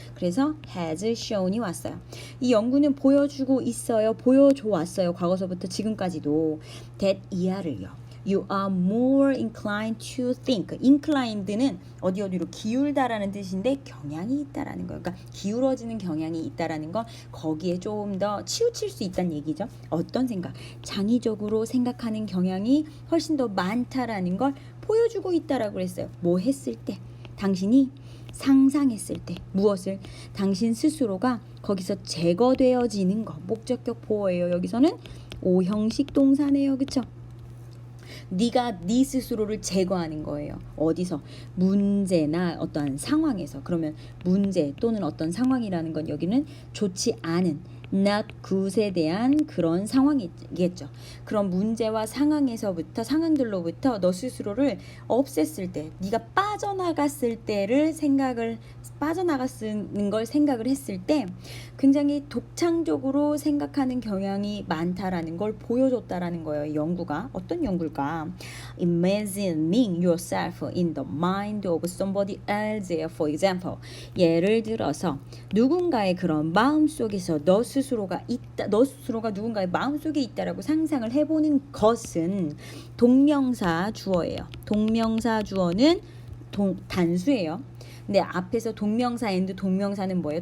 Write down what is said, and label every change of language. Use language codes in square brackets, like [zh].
[ko] 그래서 has shown이 왔어요. 이 연구는 보여주고 있어요. 보여줘 왔어요. 과거서부터 지금까지도. that 이하를요. [en] You are more inclined to think. [ko] inclined는 어디로 기울다라는 뜻인데 경향이 있다라는 거예요. 그러니까 기울어지는 경향이 있다라는 건 거기에 조금 더 치우칠 수 있다는 얘기죠. 어떤 생각? 장의적으로 생각하는 경향이 훨씬 더 많다라는 걸 보여주고 있다라고 했어요. 뭐 했을 때? 당신이 상상했을 때 무엇을? 당신 스스로가 거기서 제거되어지는 거. 목적격 보어예요. 여기서는 오형식 동사네요. 그쵸? 네가 네 스스로를 제거하는 거예요. 어디서? 문제나 어떠한 상황에서. 그러면 문제 또는 어떤 상황이라는 건 여기는 좋지 않은 [en] not good [ko] 에 대한 그런 상황이겠죠. 그런 문제와 상황들로부터 너 스스로를 없앴을 때, 네가 빠져나갔을 때를 빠져나갔는 걸 생각을 했을 때 굉장히 독창적으로 생각하는 경향이 많다라는 걸 보여줬다라는 거예요. 연구가. 어떤 연구일까? [en] Imagining yourself in the mind of somebody else, for example. [ko] 예를 들어서 누군가의 그런 마음속에서 너 스스로가 누군가의 마음속에 있다라고 상상을 해보는 것은 동명사 주어예요. 동명사 주어는 단수예요. 근데 앞에서 동명사 and 동명사는 뭐예요?